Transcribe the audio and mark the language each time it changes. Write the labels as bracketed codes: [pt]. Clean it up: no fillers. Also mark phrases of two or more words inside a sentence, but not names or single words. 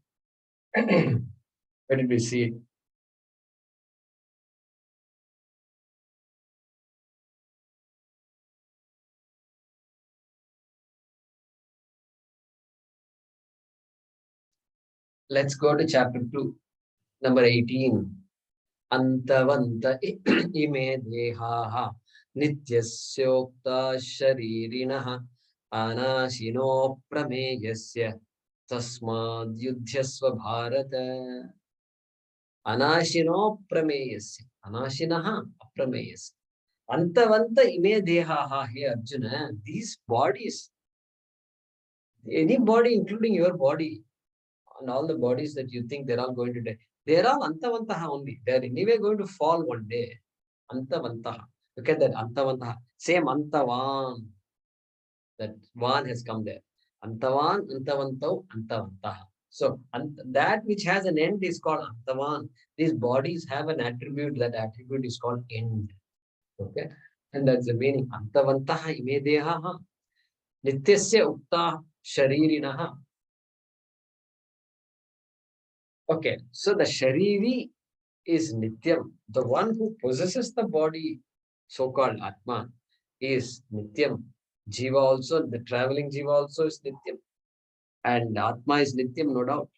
[en] Where did we see it? Let's go to chapter 2, number 18. [sa] Antavanta ime dehaha nityasyokta sharirinaha anashino prameyasya tasmad yudhyasva bharata. Anashino prameyasya. Anashinaha aprameyasya. Antavanta ime dehaha. [en] Hey Arjuna, these bodies, any body including your body, and all the bodies that you think they're all going to die, they're all antavantaha only. They're anyway going to fall one day. Antavantaha. Look at that, antavantaha. Same antavan. That van has come there. [sa] Antavan, antavantau, antavantaha. [en] So that which has an end is called antavan. These bodies have an attribute. That attribute is called end. Okay, and that's the meaning. [sa] Antavantaha ime dehaha nityasya ukta sharirinaha. [en] Okay, so the Shariri is Nityam. The one who possesses the body, so-called Atma, is Nityam. Jiva also, the traveling Jiva also is Nityam. And Atma is Nityam, no doubt.